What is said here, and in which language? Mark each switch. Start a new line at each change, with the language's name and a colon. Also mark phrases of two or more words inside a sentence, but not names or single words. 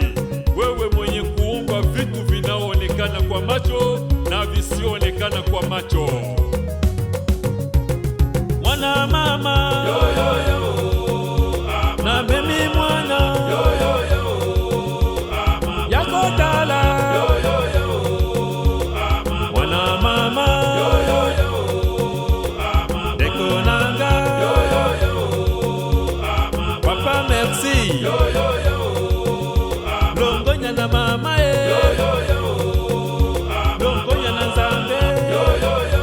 Swahili: Wewe mwenye kuumba vitu vinaoonekana kwa macho na visioonekana kwa macho.
Lingala: Mwana mama yo, yo, yo, na mimi mwana yo, yo, yo, yako tala yo, yo, yo, mwana mama yo, yo, yo, deko nanga yo, yo, yo, papa merci yo, yo, yo, longonya na mama yo, yo, yo, longonya na Nzambe yo, yo, yo,